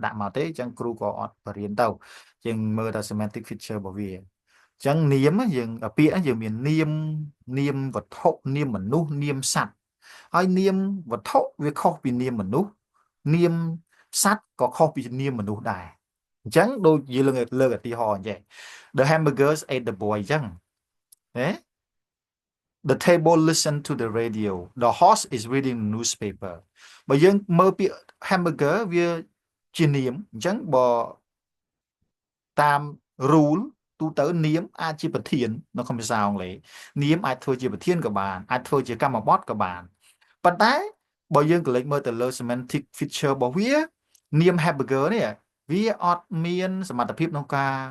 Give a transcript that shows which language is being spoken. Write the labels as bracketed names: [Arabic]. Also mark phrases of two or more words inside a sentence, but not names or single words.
[Khmer] ដាក់មកទេអញ្ចឹងគ្រូក៏អត់បរៀនទៅយើងមើលតែ [English] semantic feature [Khmer] របស់វាអញ្ចឹងនាមយើងពាក្យយើងមាននាមវត្ថុនាមមនុស្សនាមសត្វហើយនាមវ ត្ថុវាខុសពីនាមមនុស្សនាមសត្វក៏ខុសពីនាមមនុស្សដែរអញ្ចឹងដូចយើងលើកឧទាហរណ៍អញ្ចឹង [English] the hamburgers ate the boy [Khmer] អញ្ចឹងណា [English] the table listen to the radio the horse is reading the newspaper [Khmer] បើយើងមើលពាក្យ hamburger វាជានាមអញ្ចឹងបើតាម rule ទូទៅនាមអាចជាប្រធាននៅក្នុងភាសាអង់គ្លេសនាមអាចធ្វើជាប្រធានក៏បានអាចធ្វើជាកម្មបទក៏បានប៉ុន្តែបើយើងក៏លេចមើលទៅលើ [English] semantic feature [Khmer] របស់វានាម hamburger នេះវាអត់មានសមត្ថភាពក្នុងការ